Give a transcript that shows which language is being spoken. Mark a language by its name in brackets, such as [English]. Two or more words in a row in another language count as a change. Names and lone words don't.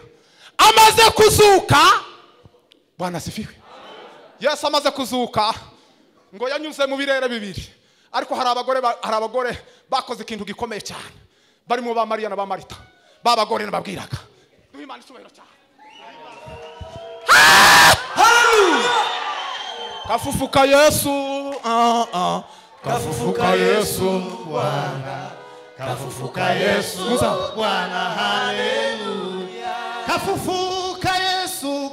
[Kinyarwanda] Amaze kuzuka, [Swahili] Bwana asifiwe. [Kinyarwanda] Yesu amaze kuzuka ngo yanyuze mu birere bibiri, ariko hari abagore bakoze ikintu gikomeye cyane, barimo ba Mariya na ba Marita. Babagore nababwiraga. Duhe Imana icyubahiro cyane. [Swahili] Hallelujah. Kafufuka Yesu, kafufuka Yesu Bwana, kafufuka Yesu Bwana, haleluya. Kafufuka Yesu,